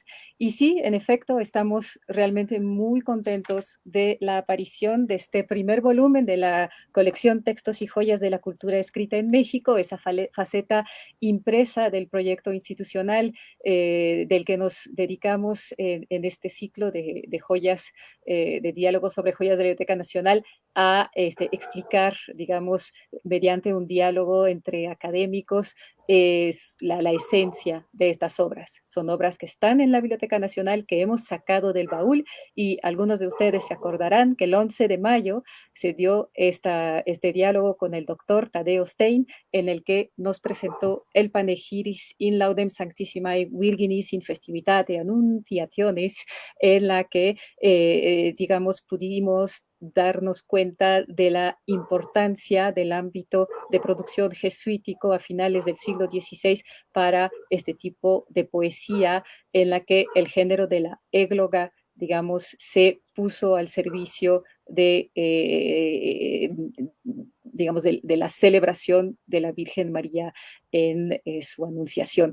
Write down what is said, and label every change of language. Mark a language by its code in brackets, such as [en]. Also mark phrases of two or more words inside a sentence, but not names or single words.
[es] Y sí, en efecto, estamos realmente muy contentos de la aparición de este primer volumen de la colección Textos y Joyas de la Cultura Escrita en México, esa faceta impresa del proyecto institucional del que nos dedicamos en este ciclo de joyas, de diálogos sobre joyas de la Biblioteca Nacional, a explicar, digamos, mediante un diálogo entre académicos, es la esencia de estas obras. Son obras que están en la Biblioteca Nacional, que hemos sacado del baúl, y algunos de ustedes se acordarán que el 11 de mayo se dio este diálogo con el doctor Tadeo Stein, en el que nos presentó el Panegiris in laudem sanctissimae Virginis in festivitate annunciationis, en la que, digamos, pudimos darnos cuenta de la importancia del ámbito de producción jesuítico a finales del siglo XVI para este tipo de poesía, en la que el género de la égloga, digamos, se puso al servicio de, digamos, de la celebración de la Virgen María en su anunciación.